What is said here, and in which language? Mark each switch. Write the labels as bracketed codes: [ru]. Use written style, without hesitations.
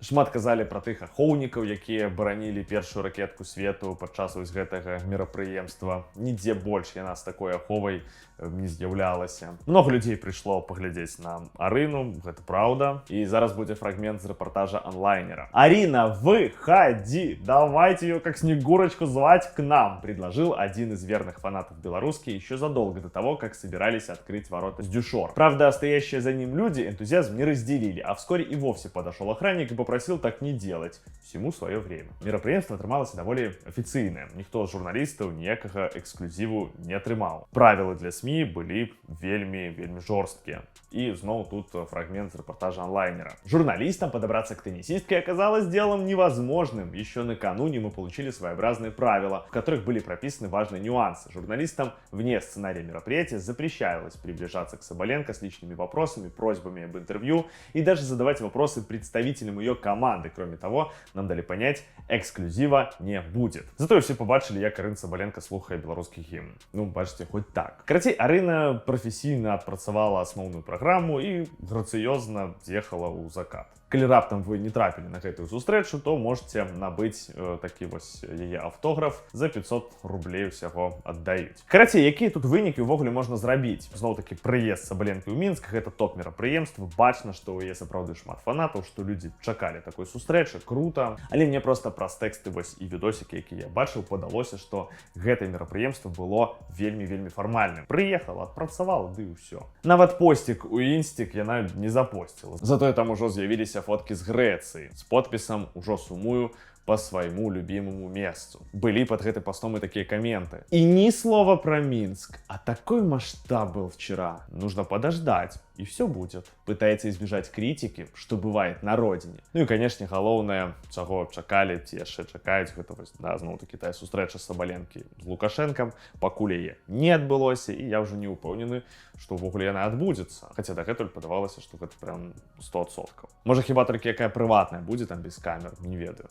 [be] Шмат казалі пра тых ахоўнікаў, якія баранілі першую ракетку свету падчас вось гэтага мерапрыемства. Нідзе больш яна з такой аховай не з'яўлялася. Много людзей прыйшло паглядзець на Арыну, гэта праўда. І зараз будзе фрагмент з рэпартажа онлайнера. [ru] Арина, выходи! Давайте ее как Снегурочку звать к нам, предложил один из верных фанатов белоруски еще задолго до того, как собирались открыть ворота с Дюшор. Правда, стоящие за ним люди энтузиазм не разделили, а вскоре и вовсе подошел охранник и попросил так не делать. Всему свое время. [be] Мерапрыемство атрымалася даволі афіцыйнае. Ніхто з журналістаў ніякага эксклюзіву не атрымаў. Правілы для СМІ былі вельмі жорсткія. [ru] И снова тут фрагмент с репортажа онлайнера. Журналистам подобраться к теннисистке оказалось делом невозможным. Еще накануне мы получили своеобразные правила, в которых были прописаны важные нюансы. Журналистам вне сценария мероприятия запрещалось приближаться к Сабаленко с личными вопросами, просьбами об интервью и даже задавать вопросы представителям ее команды. Кроме того, нам дали понять, эксклюзива не будет. [be] Зато все побачили, як Арина Сабаленко слухае беларускі гімн. Ну, бачите, хоть так. Карацей, Арина професійна адпрацавала асноўную праграму і грацыёзна з'ехала ў закат. Калі раптам вы не трапілі на гэтую сустрэчу, то можете набыць такі вось яе аўтограф за 500 рублей усяго аддаюць. Карацей, якія тут вынікі ўвогуле можна зрабіць? Зноў-такі прыезд Сабаленкі ў Мінск, гэта топ-мерапрыемства, бачна, што ў яе сапраўды шмат фанатаў, што людзі чакалі такой сустрэчы, крута. Але мне проста праз тэксты вось і відосікі, які я бачыў, падалося, што гэтае мерапрыемства было вельмі фармальным. Прыехала, адпрацавала, ды і ўсё. Нават посцік у інстік яна не запосціла. Затое там ужо з'явіліся фоткі з Грэцыі з подпісам «Ужо сумую по свайму любимому месту». [ru] Былі под гэты постом и такие комменты. И ни слова про Минск. А такой масштаб был вчера. Нужно подождать, и все будет. Пытается избежать критики, что бывает на родине. [be] Ну и, конечно, галоўнае, чаго чакалі, ці яшчэ чакаюць, гэта вось, да, зноў-такі тая сустрэча Сабаленкі з Лукашэнкам, пакуль яе не адбылося, і я ўжо не ўпэўнены, што ўвогуле яна адбудзецца. Хаця дагэтуль падавалася, што гэта прям 100%. Можа, хіба толькі якая прыватная будзе там без камер, не ведаю.